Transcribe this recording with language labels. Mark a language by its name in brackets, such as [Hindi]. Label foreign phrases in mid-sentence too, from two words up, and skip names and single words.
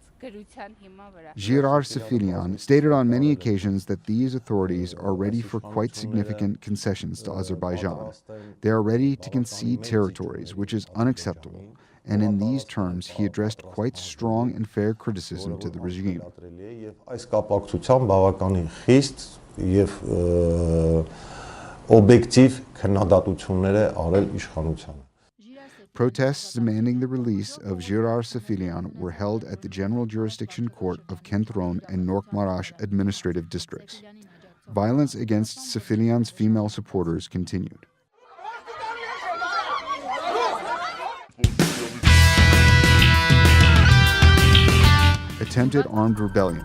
[English] Girar Sefilian stated on many occasions that these authorities are ready for quite significant concessions to Azerbaijan. They are ready to concede territories, which is unacceptable. And in these terms, he addressed quite strong and fair criticism to the regime. [Armenian] Այս կապակցությամբ բավականին խիստ եւ օբյեկտիվ քննադատություններ է արել իշխանությանը. [English] Protests demanding the release of Girar Sefilian were held at the General Jurisdiction Court of Kentron and Norkmarash administrative districts. Violence against Sefilian's female supporters continued. Attempted armed rebellion.